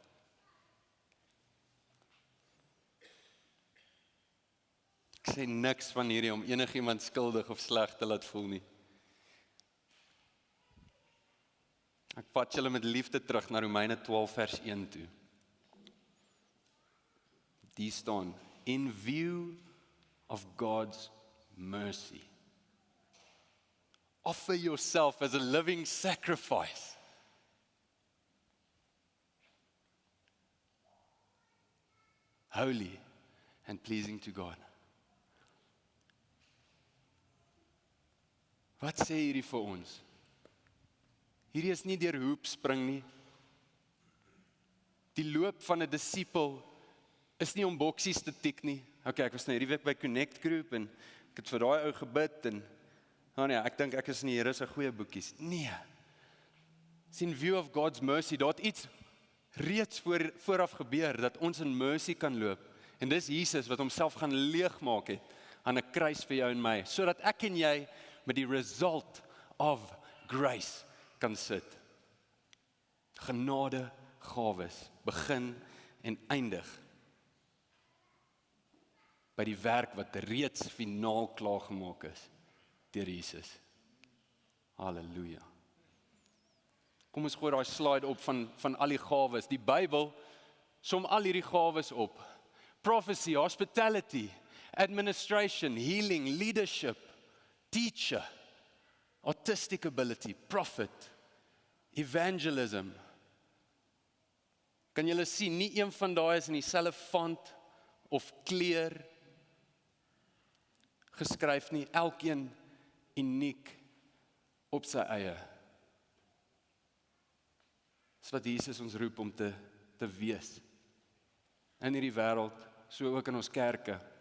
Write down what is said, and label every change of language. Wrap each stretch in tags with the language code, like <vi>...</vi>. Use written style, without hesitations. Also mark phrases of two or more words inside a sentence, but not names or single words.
<af>Ek sê niks van hierdie om enigiemand skuldig of sleg te laat voel nie. Ek vat julle met liefde terug na Romeine 12 vers 1 toe. Die staan,</af> <en>in view of God's mercy, offer yourself as a living sacrifice. Holy and pleasing to God.</en> <af>Wat sê hierdie vir ons? Hierdie is nie deur hoep spring nie. Die loop van 'n disipel is nie om boksies te tik nie. Okay, ek was nou hierdie week by Connect Group en ek het vir daai ou gebid en nee, ek dink ek is in die Here se goeie boekies. Nee.</af> <en>It's in view of God's mercy,</en> <af>dat iets reeds vooraf gebeur, dat ons in mercy kan loop. En dis Jesus wat homself gaan leegmaak het aan 'n kruis vir jou en my, sodat ek en jy met die</af> <en>result of grace</en> <af>kan sit. Genade, gawes, begin en eindig by die werk wat reeds finaal klaargemaak is deur Jesus. Halleluja. Kom ons gooi daai slide op van al die gawes. Die Bybel som al hierdie gawes op.</af> <en>Prophecy, hospitality, administration, healing, leadership, teacher, artistic ability, prophet, evangelism.</en> <af>Kan julle sien, nie een van daai is in dieselfde font of kleur geskryf nie, elkeen uniek op sy eie. Dis wat Jesus ons roep om te wees in hierdie wêreld, so ook in ons kerke.</af>